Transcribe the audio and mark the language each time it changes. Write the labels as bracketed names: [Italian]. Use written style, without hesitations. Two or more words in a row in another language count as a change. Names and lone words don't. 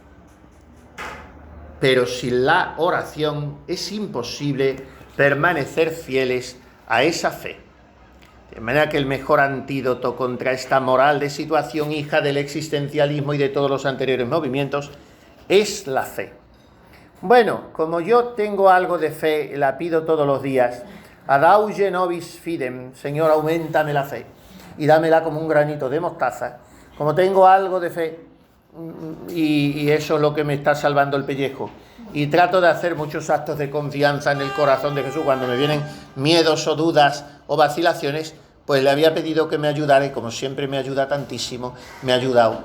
[Spanish] Pero sin la oración es imposible permanecer fieles a esa fe. De manera que el mejor antídoto contra esta moral de situación, hija del existencialismo y de todos los anteriores movimientos, es la fe. Bueno, como yo tengo algo de fe, la pido todos los días: [Latin] adauge nobis fidem, [Spanish] Señor, auméntame la fe y dámela como un granito de mostaza. Como tengo algo de fe, y eso es lo que me está salvando el pellejo, y trato de hacer muchos actos de confianza en el corazón de Jesús cuando me vienen miedos o dudas o vacilaciones, pues le había pedido que me ayudara, y como siempre me ayuda tantísimo, me ha ayudado.